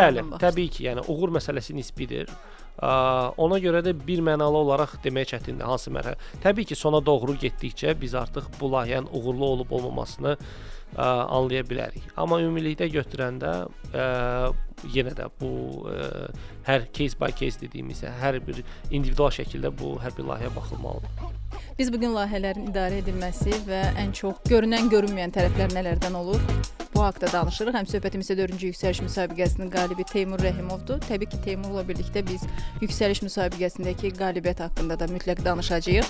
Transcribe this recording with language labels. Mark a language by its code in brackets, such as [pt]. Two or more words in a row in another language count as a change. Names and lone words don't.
[az] Bəli, təbii ki, yəni uğur məsələsi nisbidir. Ona görə də bir mənalı olaraq demək çətindir hansı mərhələ. Təbii ki, sona doğru getdikcə biz artıq bu layihənin uğurlu olub olmamasını anlaya bilərik. Amma ümumilikdə götürəndə yenə də bu hər [en] case by case [az] dediyimiz, hər bir individual şəkildə bu hər bir layihəyə baxılmalıdır. Biz bugün layihələrin idarə edilməsi və ən çox görünən, görünməyən tərəflər nələrdən olur? Bu haqda danışırıq. Həm söhbətimizdə 4-cü yüksəliş müsabiqəsinin qalibi Teymur Rəhimovdur. Təbii ki, Teymurla birlikdə biz yüksəliş müsabiqəsindəki qalibiyyət haqqında da mütləq danışacağıq.